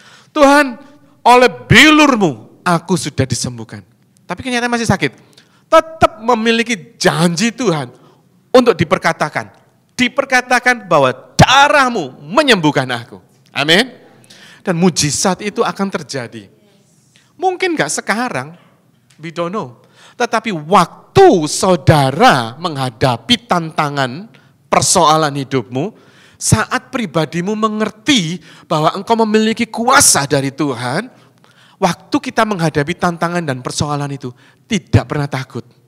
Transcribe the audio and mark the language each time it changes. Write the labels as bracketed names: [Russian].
[Indonesian] Tuhan, oleh bilurmu aku sudah disembuhkan. Tapi kenyataannya masih sakit. Tetap memiliki janji Tuhan untuk diperkatakan. Diperkatakan bahwa darahmu menyembuhkan aku. Amin. Dan mujizat itu akan terjadi. Mungkin gak sekarang, [English] we don't know. [Indonesian] Tetapi waktu saudara menghadapi tantangan persoalan hidupmu, saat pribadimu mengerti bahwa engkau memiliki kuasa dari Tuhan, waktu kita menghadapi tantangan dan persoalan itu tidak pernah takut.